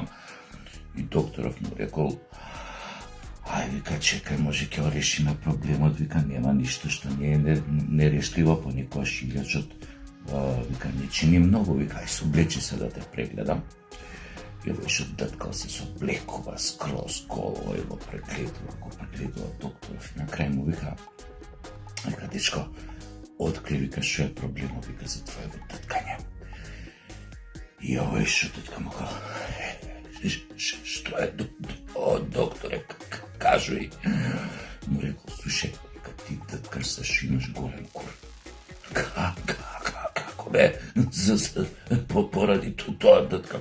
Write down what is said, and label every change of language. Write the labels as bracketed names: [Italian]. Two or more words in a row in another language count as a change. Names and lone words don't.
[Macedonian] И докторов му рекол, ај, вика, чекај, може ќе решиме проблемот, вика, нема ништо што не е нерешливо, понекогаш илјачот, вика, не чини многу, вика, ај, соблечи се да те прегледам. И овој деткал се соблекува скроз голо и го прегледува докторов. На крај му вика, дечко, откри, вика, шо е проблемот, вика, за твоето деткање. И што тетка му као, што је, докторе, кажу и, му рекао, слушај, кад ти трсаш имаш голем кур. Како бе, поради то, тетка.